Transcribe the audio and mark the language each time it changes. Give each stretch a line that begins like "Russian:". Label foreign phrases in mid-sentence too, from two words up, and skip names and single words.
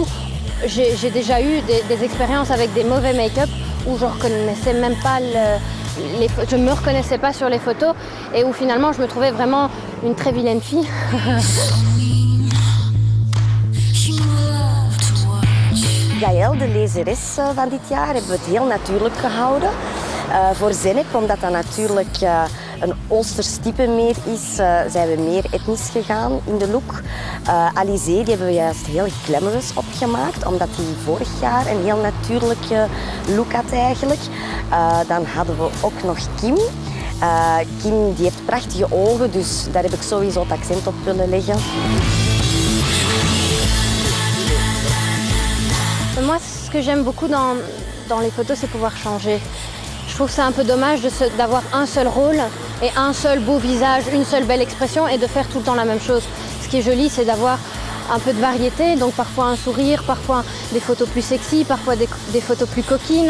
French: J'ai déjà eu des expériences avec des mauvais make-up où je ne reconnaissais même pas je ne me reconnaissais pas sur les photos et où finalement je me trouvais vraiment une très vilaine fille.
Dutch: Gaëlle, de lezeres van dit jaar, hebben we het heel natuurlijk gehouden. Voor Zeynep, omdat dat natuurlijk een Oosters type meer is, zijn we meer etnisch gegaan in de look. Alizé, die hebben we juist heel glamorous opgemaakt, omdat hij vorig jaar een heel natuurlijke look had eigenlijk. Dan hadden we ook nog Kim. Kim die heeft prachtige ogen, dus daar heb ik sowieso het accent op willen leggen.
French: Moi, ce que j'aime beaucoup dans les photos, c'est pouvoir changer. Je trouve que c'est un peu dommage d'avoir un seul rôle et un seul beau visage, une seule belle expression et de faire tout le temps la même chose. Ce qui est joli, c'est d'avoir un peu de variété, donc parfois un sourire, parfois des photos plus sexy, parfois des photos plus coquines.